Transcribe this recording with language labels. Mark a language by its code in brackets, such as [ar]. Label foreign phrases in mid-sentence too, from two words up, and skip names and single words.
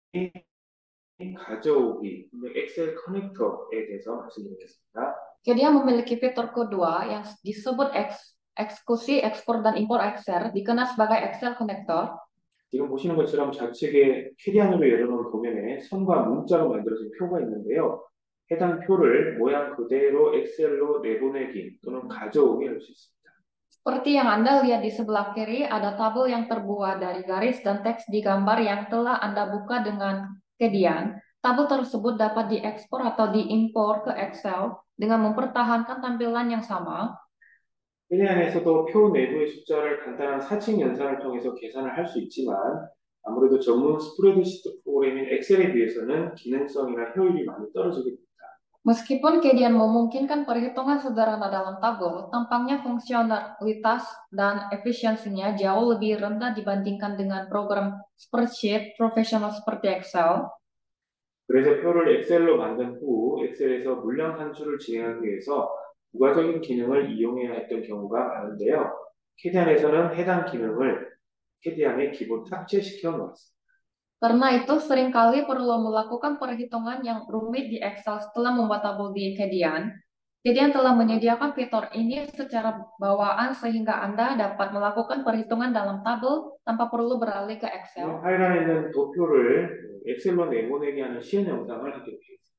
[ko] 가져오기, 엑셀 커넥터에 대해서 말씀드리겠습니다. [id] Dia memiliki fitur kedua yang disebut eksekusi ekspor dan impor Excel, dikenal sebagai Excel Connector. [ko] 지금 보시는 것처럼 좌측에 캐리안으로 열어놓은 도면에 선과 문자로 만들어진 표가 있는데요. 해당 표를 모양 그대로 엑셀로 내보내기 또는 가져오기 할 수 있습니다. [id] Seperti yang Anda lihat di sebelah kiri, ada tabel yang terbuat dari garis dan teks di gambar yang telah Anda buka dengan Kedian. Tabel tersebut dapat diekspor atau diimpor ke Excel dengan mempertahankan tampilan yang sama. [ko] 캐리안에서도 표 내부의 숫자를 간단한 사칙 연산을 통해서 계산을 할 수 있지만 아무래도 전문 스프레드시트 프로그램인 엑셀에 비해서는 기능성이나 효율이 많이 떨어지게 됩니다. [id] Meskipun Kedian memungkinkan perhitungan sederhana dalam tabel, tampaknya fungsionalitas dan efisiensinya jauh lebih rendah dibandingkan dengan program spreadsheet profesional seperti Excel. [ko] 그래서 표를 엑셀로 만든 후 엑셀에서 물량 산출을 진행하기 위해서 부가적인 기능을 이용해야 했던 경우가 많은데요. 캐디안에서는 해당 기능을 캐디안에 기본 탑재시켜 놓았습니다. [id] Karena itu, seringkali perlu melakukan perhitungan yang rumit di Excel setelah membuat tabel di Kedian. Kedian telah menyediakan fitur ini secara bawaan sehingga Anda dapat melakukan perhitungan dalam tabel tanpa perlu beralih ke Excel. [ko] 파일 안에 있는 도표를 엑셀로 내보내게 하는 시연 영상을 하게 되겠습니다.